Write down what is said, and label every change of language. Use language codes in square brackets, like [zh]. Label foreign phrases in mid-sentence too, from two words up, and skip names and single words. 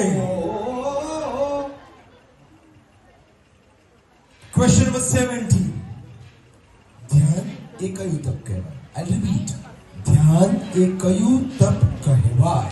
[en] Question number 70. [gu] ધ્યાન એ કયું તપ કહેવાય? [en] I repeat. [gu] ધ્યાન એ કયું તપ કહેવાય?